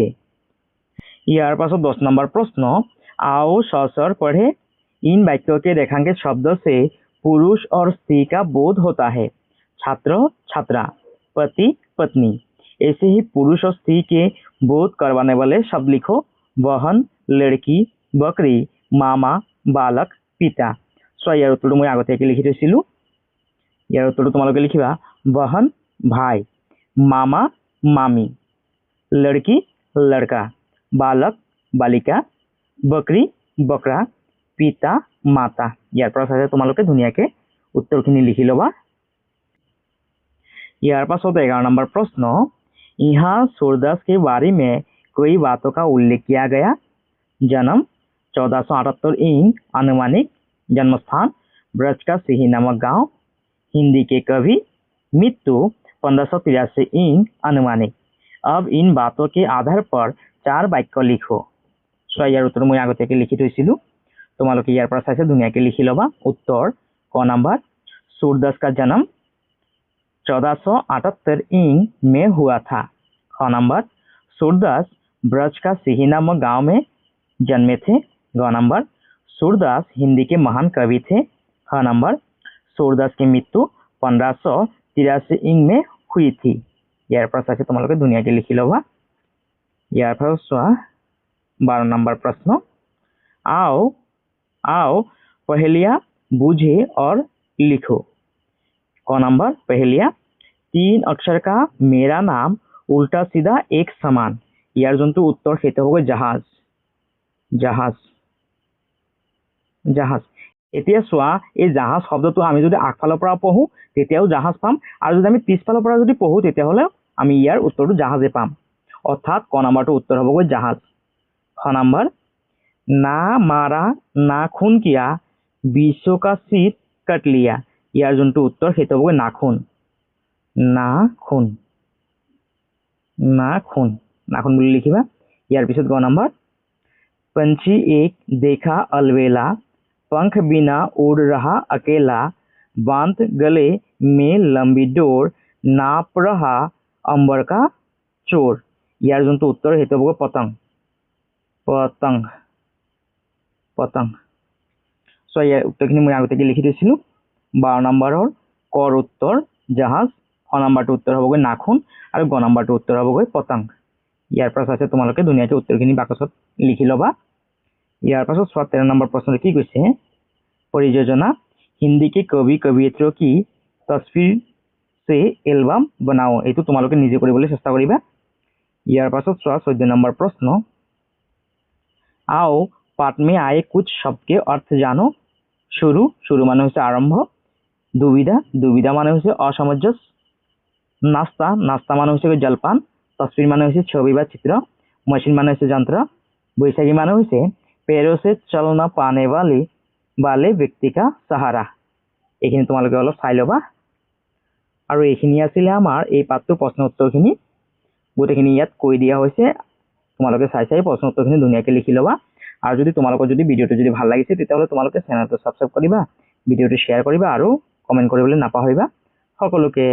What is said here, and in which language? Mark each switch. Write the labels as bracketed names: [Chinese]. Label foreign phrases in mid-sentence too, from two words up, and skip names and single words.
[Hindi] यार पास 10 नंबर प्रश्न, आओ सर पढ़े, इन वाक्यों के रेखांकित शब्दों से पुरुष और स्त्री का बोध होता है। छात्र छात्रा, पति पत्नी। ऐसे ही पुरुष और स्त्री के बोध करवाने वाले शब्द लिखो। बहन, लड़की, बकरी, मामा, बालक, पिता। सो यार उत्तर मैं [Assamese] আগতীয়াকৈ লিখি থৈছিলোঁ। ইয়াৰ উত্তৰটো তোমালোকে লিখিবা [Hindi] बहन भाई, मामा मामी, लड़की लड़का, बालक बालिका, बकरी बकरा, पिता माता। [Assamese] ইয়াৰ পাছত তোমালোকে ধুনীয়াকৈ উত্তৰখিনি লিখি ল'বা। ইয়াৰ পাছত 11 নম্বৰ [Hindi] प्रश्न, यहाँ सूरदास के बारे में कोई बातों का उल्लेख किया गया। जन्म 1478 ईंग अनुमानिक, जन्मस्थान ब्रज का सिही नामक गांव, हिंदी के कवि, मृत्यु 1583 ईंग अनुमानिक। अब इन बातों के आधार पर 4 वाक्य लिखो। [Assamese] सो ইয়াৰ উত্তৰ মই আগতীয়াকৈ লিখি থৈছিলোঁ। তোমালোকে ইয়াৰ পৰা চাইছে ধুনীয়াকৈ লিখি ল'বা। [Hindi] उत्तर क नंबर, सूरदास का जन्म 1478 ईंग में हुआ था। ख नंबर, सूरदास ब्रज का सिही नामक गांव में जन्मे थे। ग नंबर, सूरदास हिंदी के महान कवि थे। ख नंबर, सूरदास की मृत्यु 1583 ईंग में हुई थी। [Assamese] ইয়াৰ পৰা চাইছে তোমালোকে ধুনীয়াকৈ লিখি ল'বা। ইয়াৰ পৰা চোৱা [Hindi] 12 नंबर प्रश्न, आओ आओ पहेलियां बूझे और लिखो। क नंबर, पहेलियां 3 अक्षर का मेरा नाम उल्टा सीधा एक समान। [Assamese] ইয়াৰ যোনটো উত্তৰ সেইটো হ'ব জাহাজ। জাহাজ জাহাজ। এতিয়া চোৱা এই জাহাজ শব্দটো আমি যদি আগফালৰ পৰা পঢ়ো তেতিয়াও জাহাজ পাম, আৰু যদি আমি পিছফালৰ পৰা যদি পঢ়ো তেতিয়াহ'লে আমি ইয়াৰ উত্তৰটো জাহাজে পাম। অৰ্থাৎ ক নম্বৰটো উত্তৰ হ'বগৈ জাহাজ। খ নম্বৰ, [Hindi] ना मारा ना खून किया, बिश्वका चित काट लिया। [Assamese] ইয়াৰ যোনটো উত্তৰ সেইটো হ'বগৈ নাখুন। নাখুন নাখুন নাখুন বুলি লিখিবা। ইয়াৰ পিছত গ নম্বৰ [Hindi] पंछी एक देखा अलवेला पंख बिना उड़ रहा अकेला बांध गले में लंबी डोर नाप रहा अंबर का चोर। [Assamese] ইয়াৰ যোনটো উত্তৰ সেইটো হ'ব পতং পতং পতং। সো ইয়াৰ উত্তৰখিনি মই আগতে লিখি দিছিলো। 12 নম্বৰৰ কৰ উত্তৰ জাহাজ, খ নম্বৰটো উত্তৰ হ'বগৈ নাখুন আৰু গ নম্বৰটো উত্তৰ হ'বগৈ পতং। ইয়াৰ পৰা চাইছে তোমালোকে ধুনীয়াকৈ উত্তৰখিনি বাকচত লিখি ল'বা। ইয়াৰ পাছত 13 নম্বৰ প্ৰশ্নটো কি কৈছে, [Hindi] परियोजना हिंदी के कवि कवियत्रियों की तस्वीर से एल्बाम बनाओ। [Assamese] এইটো তোমালোকে নিজে কৰিবলৈ চেষ্টা কৰিবা। ইয়াৰ পাছত 14 নম্বৰ প্ৰশ্ন, [Hindi] आओ पाठ में आए कुछ शब्द के अर्थ जानो। शुरू शुरू [Assamese] মানে হৈছে আৰম্ভ, দুবিধা দুবিধা মানে হৈছে অসামঞ্জস্য, নাস্তা নাস্তা মানে হৈছে জলপান, তসবির মানে হৈছে ছবি বা চিত্র, मशीन মানে হৈছে যন্ত্র, বৈশাখী মানে হৈছে [Hindi] पैरों से चल ना पाने वाले व्यक्ति का सहारा। [Assamese] এইখিনি তোমালোকে অলপ চাই ল'বা। আৰু এইখিনি আছিলে আমাৰ এই পাঠটোৰ প্ৰশ্ন উত্তৰখিনি। গোটেইখিনি ইয়াত কৈ দিয়া হৈছে, তোমালোকে চাই চাই প্ৰশ্ন উত্তৰখিনি ধুনীয়াকৈ লিখি ল'বা। আৰু যদি তোমালোকৰ যদি ভিডিঅ'টো যদি ভাল লাগিছে তেতিয়াহ'লে তোমালোকে চেনেলটো ছাবস্ক্ৰাইব কৰিবা, ভিডিঅ'টো শ্বেয়াৰ কৰিবা আৰু কমেণ্ট কৰিবলৈ নাপাহৰিবা।